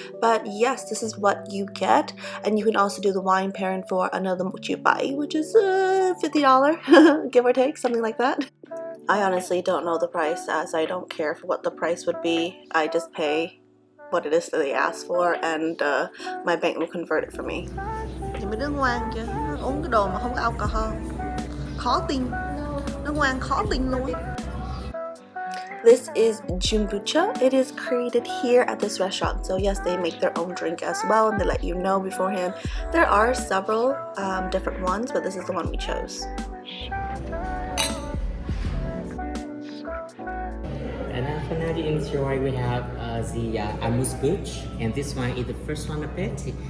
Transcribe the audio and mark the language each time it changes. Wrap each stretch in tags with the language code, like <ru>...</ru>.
<en>But yes, this is what you get, and you can also do the wine pairing for another mochi bai, which is $50, give or take, something like that. I honestly don't know the price, as I don't care for what the price would be. I just pay what it is that they ask for, and my bank will convert it for me.</en> <vi>Mấy đứa ngoan chứ, uống cái đồ mà không có alcohol, khó tin, nó ngoan khó tin luôn.</vi> <en>This is kombucha. It is created here at this restaurant. So yes, they make their own drink as well, and they let you know beforehand. There are several different ones, but this is the one we chose. And then for now to enjoy, we have the amuse bouche, and this one is the first one of it.</en>